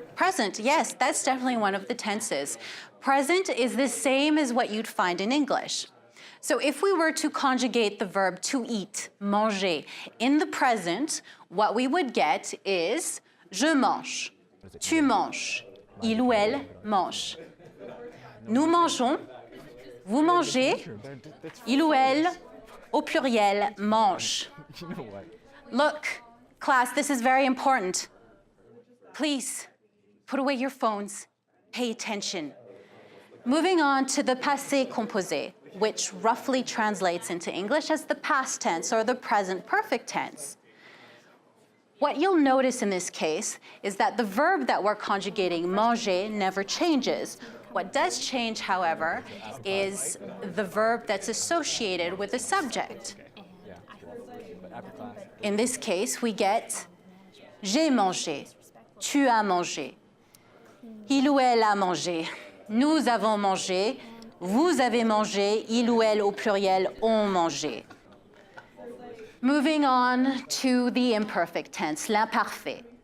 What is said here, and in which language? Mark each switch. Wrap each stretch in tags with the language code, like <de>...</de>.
<en>Present, yes, that's definitely one of the tenses. Present is the same as what you'd find in English. So if we were to conjugate the verb to eat, manger, in the present, what we would get is</en> <fr>je mange, tu manges, il ou elle mange. Nous mangeons, vous mangez, il ou elle, au pluriel, mange.</fr> <en>Look, class, this is very important. Please, put away your phones. Pay attention. Moving on to the passé composé, which roughly translates into English as the past tense or the present perfect tense. What you'll notice in this case is that the verb that we're conjugating, manger, never changes. What does change, however, is the verb that's associated with the subject. In this case, we get</en> <fr>j'ai mangé, tu as mangé, il ou elle a mangé, nous avons mangé, vous avez mangé, il ou elle au pluriel ont mangé.</fr> <en>Moving on to the imperfect tense, l'imparfait.</en>